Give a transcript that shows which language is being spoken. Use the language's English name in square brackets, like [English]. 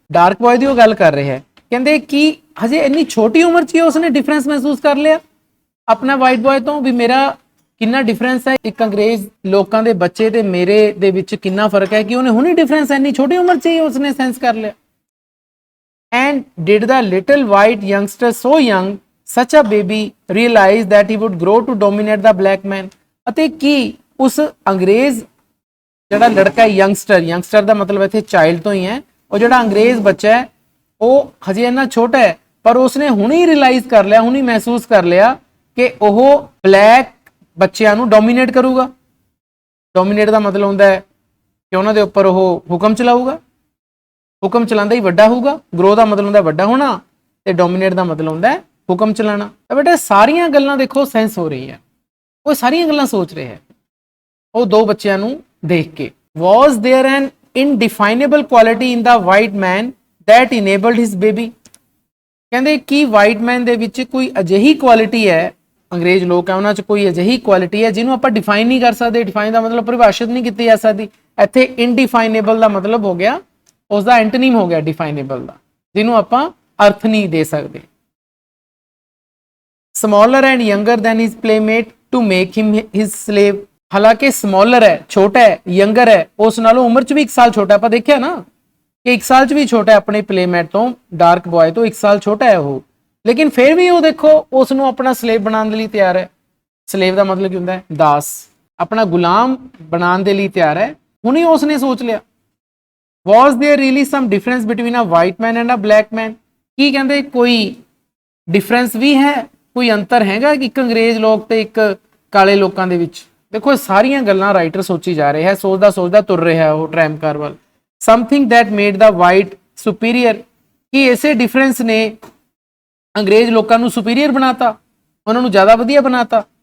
[Punjabi] Dark boy ਦੀ ਉਹ ਗੱਲ ਕਰ ਰਿਹਾ ਹੈ, ਕਹਿੰਦੇ ਕਿ ਹਜੇ ਇੰਨੀ ਛੋਟੀ ਉਮਰ ਚ ਹੀ ਉਸਨੇ ਡਿਫਰੈਂਸ ਮਹਿਸੂਸ ਕਰ ਲਿਆ ਆਪਣਾ ਵਾਈਟ ਬॉय ਤੋਂ, ਵੀ ਮੇਰਾ ਕਿੰਨਾ ਡਿਫਰੈਂਸ ਹੈ, ਇੱਕ ਅੰਗਰੇਜ਼ ਲੋਕਾਂ ਦੇ ਬੱਚੇ ਤੇ ਮੇਰੇ ਦੇ ਵਿੱਚ ਕਿੰਨਾ ਫਰਕ ਹੈ, ਕਿ ਉਹਨੇ ਹੁਣੇ ਡਿਫਰੈਂਸ ਇੰਨੀ ਛੋਟੀ ਉਮਰ ਚ ਹੀ ਉਸਨੇ ਸੈਂਸ ਕਰ ਲਿਆ। [English] And did the little white youngster so young such a baby realized that he would grow to dominate the black man। [Punjabi] ਅਤੇ ਕੀ ਉਸ ਅੰਗਰੇਜ਼ ਜਿਹੜਾ ਲੜਕਾ ਯੰਗਸਟਰ ਦਾ ਮਤਲਬ ਇੱਥੇ ਚਾਈਲਡ ਤੋਂ ਹੀ ਹੈ, ਉਹ ਜਿਹੜਾ ਅੰਗਰੇਜ਼ ਬੱਚਾ ਹੈ ਉਹ ਹਜੇ ਇੰਨਾ ਛੋਟਾ ਹੈ, ਪਰ ਉਸਨੇ ਹੁਣੇ ਹੀ ਰਿਅਲਾਈਜ਼ ਕਰ ਲਿਆ, ਹੁਣੇ ਮਹਿਸੂਸ ਕਰ ਲਿਆ ਕਿ ਉਹ ਬਲੈਕ ਬੱਚਿਆਂ ਨੂੰ ਡੋਮੀਨੇਟ ਕਰੂਗਾ। ਡੋਮੀਨੇਟ ਦਾ ਮਤਲਬ ਹੁੰਦਾ ਹੈ ਕਿ ਉਹਨਾਂ ਦੇ ਉੱਪਰ ਉਹ ਹੁਕਮ ਚਲਾਊਗਾ, ਹੁਕਮ ਚਲਾਉਂਦਾ ਹੀ ਵੱਡਾ ਹੋਊਗਾ। ਗਰੋ ਦਾ ਮਤਲਬ ਹੁੰਦਾ ਵੱਡਾ ਹੋਣਾ, ਤੇ ਡੋਮੀਨੇਟ ਦਾ ਮਤਲਬ ਹੁੰਦਾ ਹੁਕਮ ਚਲਾਣਾ। ਤਾਂ ਬੇਟਾ ਸਾਰੀਆਂ ਗੱਲਾਂ ਦੇਖੋ ਸੈਂਸ ਹੋ ਰਹੀ ਹੈ, ਉਹ ਸਾਰੀਆਂ ਗੱਲਾਂ ਸੋਚ ਰਿਹਾ ਹੈ ਉਹ ਦੋ ਬੱਚਿਆਂ ਨੂੰ ਦੇਖ ਕੇ। [English] Was there an indefinable quality in the white man that enabled his baby? [Punjabi] ਕਹਿੰਦੇ ਕਿ ਵਾਈਟ ਮੈਨ ਦੇ ਵਿੱਚ ਕੋਈ ਅਜਿਹੀ ਕੁਆਲਿਟੀ ਹੈ, ਅੰਗਰੇਜ਼ ਲੋਕ ਹੈ ਉਹਨਾਂ 'ਚ ਕੋਈ ਅਜਿਹੀ ਕੁਆਲਿਟੀ ਹੈ ਜਿਹਨੂੰ ਆਪਾਂ ਡਿਫਾਈਨ ਨਹੀਂ ਕਰ ਸਕਦੇ। ਡਿਫਾਈਨ ਦਾ ਮਤਲਬ ਪਰਿਭਾਸ਼ਿਤ ਨਹੀਂ ਕੀਤੀ ਜਾ ਸਕਦੀ। ਇੱਥੇ ਇਨਡਿਫਾਈਨੇਬਲ ਦਾ ਮਤਲਬ ਹੋ ਗਿਆ, ਉਸਦਾ ਐਂਟੋਨੀਮ ਹੋ ਗਿਆ ਡਿਫਾਈਨੇਬਲ ਦਾ, ਜਿਹਨੂੰ ਆਪਾਂ ਅਰਥ ਨਹੀਂ ਦੇ ਸਕਦੇ। [English] smaller and younger than his playmate to make him his slave। [Punjabi] ਹਾਲਾਂਕਿ smaller ਹੈ, ਛੋਟਾ ਹੈ, younger ਹੈ, ਉਸ ਨਾਲੋਂ ਉਮਰ 'ਚ ਵੀ 1 ਸਾਲ ਛੋਟਾ। ਆਪਾਂ ਦੇਖਿਆ ਨਾ ਕਿ 1 ਸਾਲ 'ਚ ਵੀ ਛੋਟਾ ਹੈ ਆਪਣੇ ਪਲੇਮੇਟ ਤੋਂ, ਡਾਰਕ ਬॉय ਤੋਂ 1 ਸਾਲ ਛੋਟਾ ਹੈ ਉਹ, ਲੇਕਿਨ ਫਿਰ ਵੀ ਉਹ ਦੇਖੋ ਉਸ ਨੂੰ ਆਪਣਾ ਸਲੇਵ ਬਣਾਉਣ ਦੇ ਲਈ ਤਿਆਰ ਹੈ। ਸਲੇਵ ਦਾ ਮਤਲਬ ਕੀ ਹੁੰਦਾ ਹੈ, ਦਾਸ, ਆਪਣਾ ਗੁਲਾਮ ਬਣਾਉਣ ਦੇ ਲਈ ਤਿਆਰ ਹੈ। ਹੁਣੇ ਉਸਨੇ ਸੋਚ ਲਿਆ। [English] Was there really some difference between a white man and a black man? [Punjabi] ਕੀ ਕਹਿੰਦੇ ਕੋਈ ਡਿਫਰੈਂਸ ਵੀ ਹੈ, ਕੋਈ ਅੰਤਰ ਹੈਗਾ ਇੱਕ ਅੰਗਰੇਜ਼ ਲੋਕ ਤੇ ਇੱਕ ਕਾਲੇ ਲੋਕਾਂ ਦੇ ਵਿੱਚ? ਦੇਖੋ ਇਹ ਸਾਰੀਆਂ ਗੱਲਾਂ ਰਾਈਟਰ ਸੋਚੀ ਜਾ ਰਿਹਾ ਹੈ, ਸੋਚਦਾ ਤੁਰ ਰਿਹਾ ਉਹ ਟ੍ਰੈਮਕਾਰ ਵੱਲ। [English] something that made the white superior, [Punjabi] ਕਿ ਇਸੇ ਡਿਫਰੈਂਸ ਨੇ ਅੰਗਰੇਜ਼ ਲੋਕਾਂ ਨੂੰ ਸੁਪੀਰੀਅਰ ਬਣਾਤਾ, ਉਹਨਾਂ ਨੂੰ ਜ਼ਿਆਦਾ ਵਧੀਆ ਬਣਾਤਾ।